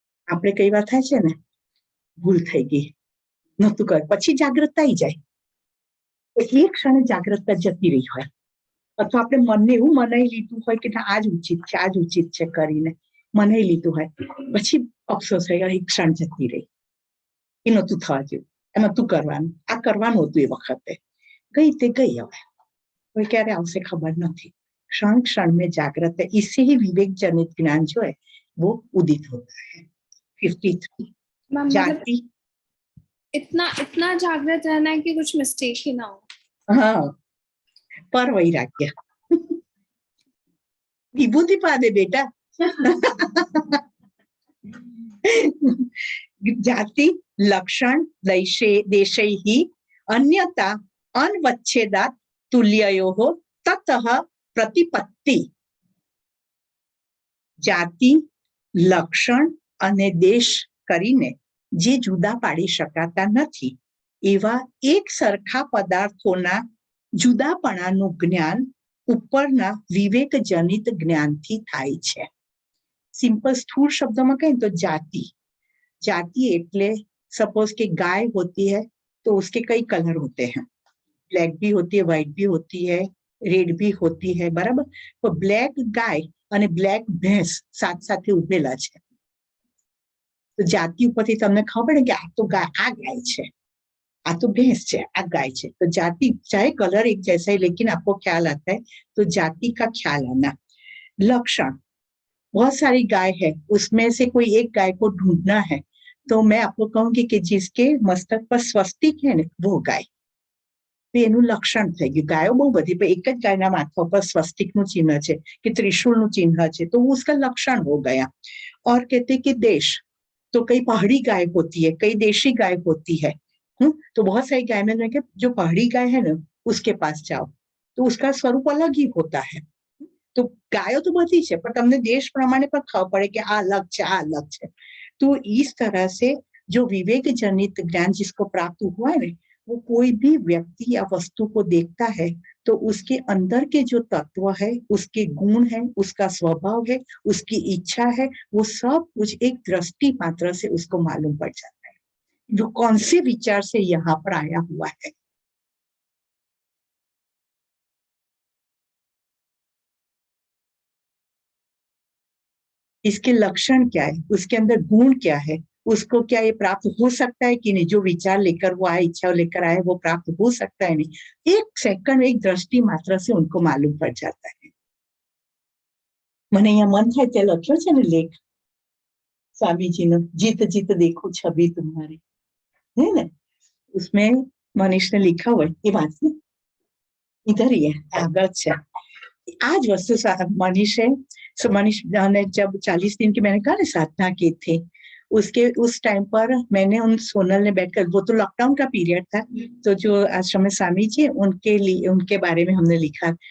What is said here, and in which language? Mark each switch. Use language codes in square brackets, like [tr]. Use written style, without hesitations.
[gu] આપણે કઈ વાત થાય છે ને, ભૂલ થઈ ગઈ, નતું કર, પછી જાગૃતતા આવી જાય, એક ક્ષણે જાગૃતતા જતી રહી હોય, અથવા આપણે મનને એવું મનાઈ લીધું હોય કે આ જ ઉચિત છે કરીને મનાઈ લીધું હોય, પછી અફસોસ થઈ ગયો, એક ક્ષણ જતી રહી, એ નતું થવા જેવું, એ નતું કરવાનું, આ કરવાનું હતું એ વખતે, ગઈ તે ગઈ, હવે ક્યારે આવશે ખબર નથી। [hi] क्षण क्षण में जागृत है, इससे ही विवेक जनित ज्ञान जो है वो उदित होता है। 53 जाति, इतना इतना जागृत रहना है कि कुछ मिस्टेक ही ना हो। हाँ, पर वैराग्य विभूति पा दे बेटा। [sa] जाति लक्षण देशैहि अन्यथा अनवच्छेदात् तुल्ययोः ततः प्रतिपत्ति. [gu] જાતિ, લક્ષણ અને દેશ કરીને જે જુદા પાડી શકાતા નથી એવા એક સરખા પદાર્થોના જુદાપણાનું જ્ઞાન ઉપરના વિવેક જનિત જ્ઞાનથી થાય છે. સિમ્પલ સ્થૂળ શબ્દમાં કહીએ તો જાતિ. [hi] जाति એટલે सपोज कि गाय होती है तो उसके कई कलर होते हैं. ब्लैक भी होती है, व्हाइट भी होती है, रेड भी होती है, बराबर. तो ब्लैक गाय [gu] અને બ્લેક ભેંસ સાથ સાથે ઉભેલા છે. તો જાતિ ઉપરથી તમને ખબર પડે કે આ તો ગાય, આ ગાય છે, આ તો भैंस છે, આ गाय છે. [hi] तो जाति चाहे कलर एक जैसा है लेकिन आपको ख्याल आता है, तो जाति का ख्याल आना. लक्षण, बहुत सारी गाय है, उसमें से कोई एक गाय को ढूंढना है तो मैं आपको कहूंगी कि जिसके मस्तक पर स्वस्तिक है ना वो गाय. [gu] એનું લક્ષણ થઈ ગયું. ગાયો બહુ બધી, પણ એક જ ગાયના માથા પર સ્વસ્તિકનું ચિહ્ન છે કે ત્રિशूलનું चिन्ह છે, [hi] तो वो उसका लक्षण हो गया. और कहते कि देश, तो कई पहाड़ी गाय होती है, कई देशी गाय होती है. तो बहुत सारी गाय में जो पहाड़ी गाय है ना उसके पास जाओ तो उसका स्वरूप अलग ही होता है. [gu] तो गायो तो बधी છે પણ તમને દેશ પ્રમાણે પણ ખબર પડે કે આ અલગ છે, આ અલગ છે. [hi] तो इस तरह से जो विवेक जनित ज्ञान जिसको प्राप्त हुआ है वो कोई भी व्यक्ति या वस्तु को देखता है तो उसके अंदर के जो तत्व है, उसके गुण है, उसका स्वभाव है, उसकी इच्छा है, वो सब कुछ एक दृष्टि मात्र से उसको मालूम पड़ जाता है जो कौन से विचार से यहाँ पर आया हुआ है. इसके लक्षण क्या है, उसके अंदर गुण क्या है, उसको क्या ये प्राप्त हो सकता है कि नहीं, जो विचार लेकर वो आए, इच्छा लेकर आए, वो प्राप्त हो सकता है नहीं. एक सेकंड, एक दृष्टि मात्र से उनको मालूम पड़ जाता है. [gu] મને અહીંયા મન થાય તે લખ્યો છે ને લેખ स्वामीजीનો, [hi] जीत जीत देखो छवि तुम्हारी, है ना. उसमें मनीष ने लिखा हुआ है, ये बात है इधर ही है, आगत है. आज वस्तु मनीष है. मनीष ने जब 40 दिन की मैंने कहा ना साधना की थी, उसके उस टाइम पर मैंने उन सोनल ने बैठकर, वो तो लॉकडाउन का पीरियड था, तो जो आश्रम में स्वामी जी उनके लिए, उनके बारे में हमने लिखा.